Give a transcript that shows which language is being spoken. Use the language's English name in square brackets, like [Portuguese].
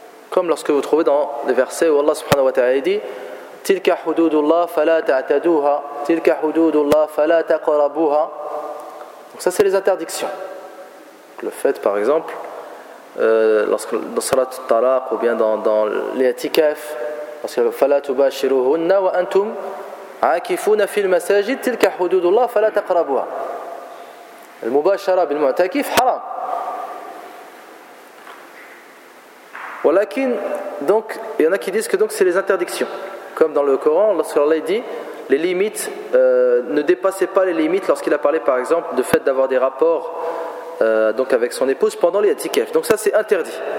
[French] Comme lorsque vous trouvez dans les versets où Allah subhanahu wa ta'ala dit [Arabic] تِلْكَ حُدُودُ اللَّهِ فَلَا تَعْتَدُوهَا تِلْكَ حُدُودُ اللَّهِ فَلَا تَقْرَبُوهَا. [French] Donc ça c'est les interdictions. Le fait par exemple lorsque dans salat al-talaq ou bien dans l'i'tikaf, parce que [Arabic] فَلَا تُبَاشِرُوهُنَّ وَأَنْتُمْ عَاكِفُونَ فِي الْمَسَاجِدِ تِلْكَ حُدُودُ اللَّهِ فَلَا تَقْرَبُوهَا. المباشرة بالمعتكف حرام. [French] ولكن donc il y en a qui disent que donc c'est les interdictions. Comme dans le Coran, lorsque Allah dit les limites, ne dépassez pas les limites, lorsqu'il a parlé par exemple du fait d'avoir des rapports donc avec son épouse pendant les i'tikaf. Donc ça c'est interdit.